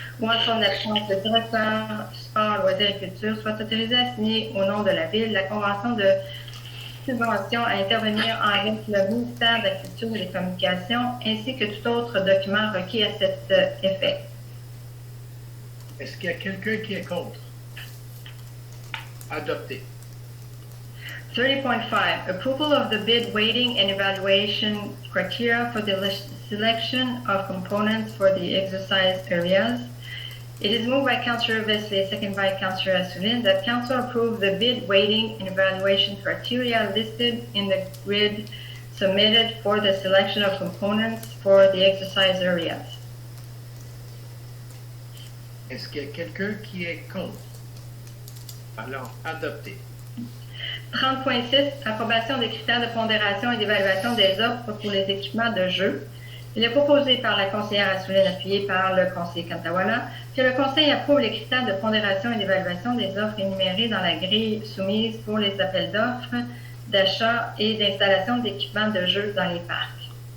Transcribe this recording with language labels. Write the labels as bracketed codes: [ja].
[fr] ou en son absence le directeur Sport, Loisirs et Culture soit autorisé à signer au nom de la Ville la convention de subvention à intervenir avec le ministère de la Culture et des Communications ainsi que tout autre document requis à cet effet. Est-ce qu'il y a quelqu'un qui est contre? Adopté. [en] 30.5, approval of the bid weighting and evaluation criteria for the selection of components for the exercise areas. It is moved by Councillor Vesely, second by Councillor Assouline, that Council approve the bid weighting and evaluation criteria listed in the grid submitted for the selection of components for the exercise areas. [fr] Est-ce qu'il y a quelqu'un qui est contre? Alors, adopté. 30.6, approbation des critères de pondération et d'évaluation des offres pour les équipements de jeu. Il est proposé par la conseillère Assouline, appuyée par le conseiller Cantawala, que le conseil approuve les critères de pondération et d'évaluation des offres énumérées dans la grille soumise pour les appels d'offres, d'achat et d'installation d'équipements de jeu dans les parcs.